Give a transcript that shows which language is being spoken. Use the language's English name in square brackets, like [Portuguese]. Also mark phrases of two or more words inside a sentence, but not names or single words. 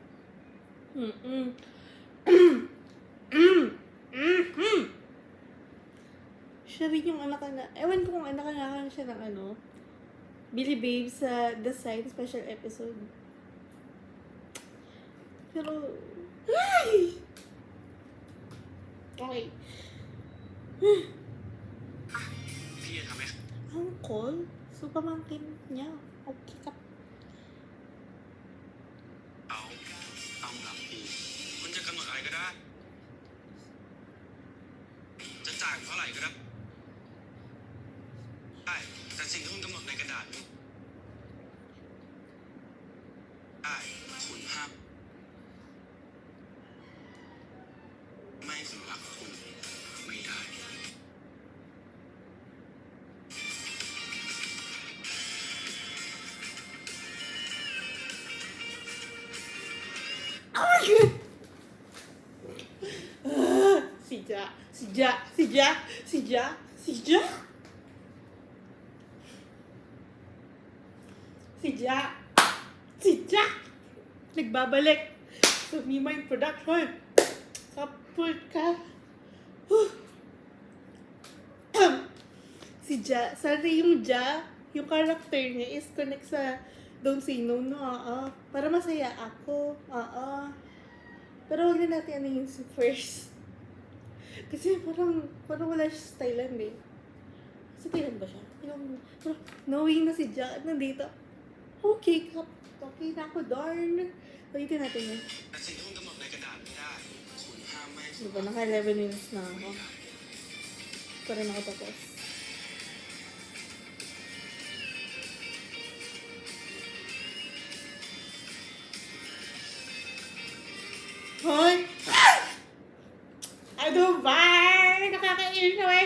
[Filipino] Siya rin yung anak na, ewan ko kung anak na siya ng ano, Billy Babe sa The Sign [English] special episode. [Filipino] Pero, ay! [English] Okay. [Thai] พี่จะทำให้ [Filipino] Uncle? So, pamangkin niya. Okay ka. [Thai] เขาต้องรับพี่คุณจะกำหนดอะไรก็ได้ จะจ่ายเท่าไหร่ก็ได้ได้แต่สิ่งที่คุณกำหนดในกระดาษนี้ได้คุณห้ามไม่สำหรับคุณไม่ได้ [Filipino] Si Ja. Si Ja. Si Ja. Si Ja. Si Ja. Si Ja. Si Ja. Nagbabalik sa Mimay Production. Kapul ka. Si Ja. Sana yung Ja, yung character niya [English] is connect [Filipino] sa Don't Say No, no, para masaya ako, pero huwag na natin ano yung first. Kasi parang wala siya sa Thailand eh. Sa Thailand ba siya? Pero knowing na si Ja nandito, okay na ako, darn. Ulitin natin yun. [Thai] แต่สิ่งที่คุณกำหนดในกระดาษไม่ได้ คุณห้ามไม่สำห [Filipino] Diba, [Thai] รับ [Filipino] naka 11 minutes na [Thai] ไม่ [Filipino] ako. [Thai] ได้ [Filipino] Para nakatapos. Hoy! Ano ba? Nakakainis naman.